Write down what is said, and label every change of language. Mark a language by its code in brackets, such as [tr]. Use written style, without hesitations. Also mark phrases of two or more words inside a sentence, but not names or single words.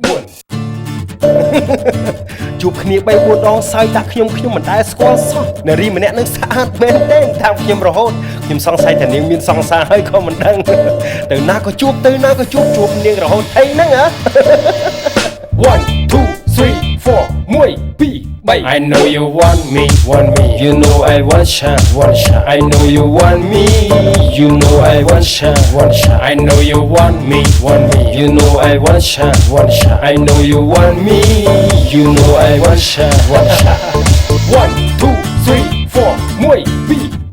[km] 4 ជួបគ្នា3 4 ដងសើចតាខ្ញុំមិនដែលស្គាល់សោះនារីម្នាក់នឹងស្អាតមែនទេតាមខ្ញុំរហូតខ្ញុំសង្ស័យថានាងមានសង្សារហើយក៏មិនដឹងទៅណាក៏ជួបជួបនាងរហូតអីហ្នឹងហ៎ [en] 1 2 3 4 1 2 3 I know you want me you know I want shot I know you want me you know I want shot I know you want me you know I want shot I know you want me you know I want shot 1 2 3 4 1 2